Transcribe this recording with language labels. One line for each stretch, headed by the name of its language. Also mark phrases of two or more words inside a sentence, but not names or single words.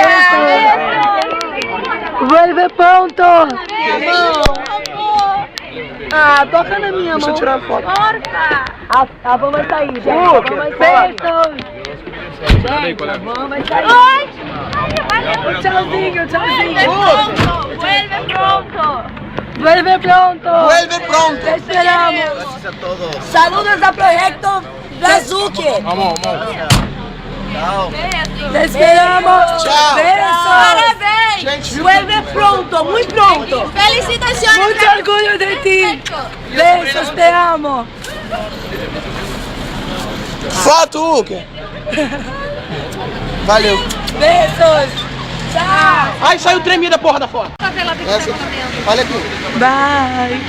Spanish: Vuelve pronto!
Portuguese: Ah, toca na minha Deixa eu mão. tirar a foto. Porca! A van vai sair, gente. A van vai sair. Gente, a van vai sair. Oi! Tchauzinho, tchauzinho.
Spanish: Vuelve pronto! Vuelve pronto. Vuelve pronto. Te esperamos. Gracias a todos. Saludos a Proyecto Brazuque.
Portuguese: Vamos. Tchau.
Spanish: Te esperamos. Chao. Besos.
Portuguese: Parabéns! Gente, viu?
Spanish: Vuelve pronto, muy pronto.
Portuguese: Felicitações!
Spanish: Mucho orgullo de ti. Besos, te amo.
Portuguese: Foto, Uke. Valeu. Besos. Tchau. Ai, saiu tremida a porra da foto. Olha aqui.
English: Bye.